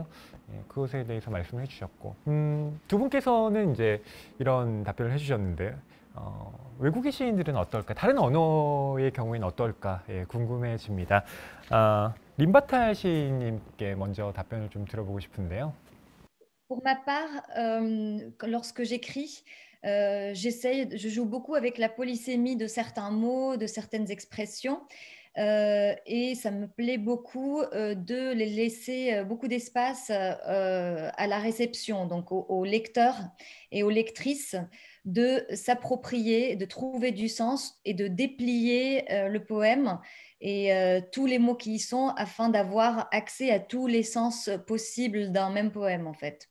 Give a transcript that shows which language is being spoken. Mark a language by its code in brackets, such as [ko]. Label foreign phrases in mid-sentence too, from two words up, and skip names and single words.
[ko] 예, 그것에 대해서 말씀해 주셨고, 두 분께서는 이제 이런 답변을 해주셨는데, 외국의 시인들은 어떨까? 다른 언어의 경우에는 어떨까? 예, 궁금해집니다. 림바탈 시인님께 먼저 답변을 좀 들어보고 싶은데요. [fr] Pour ma part, lorsque j'écris, je joue beaucoup avec la polysémie de certains mots, de certaines expressions. Et ça me plaît beaucoup de les laisser beaucoup d'espace à la réception, donc aux lecteurs et aux lectrices, de s'approprier, de trouver du sens et de déplier le poème et tous les mots qui y sont afin d'avoir accès à tous les sens possibles d'un même poème en fait.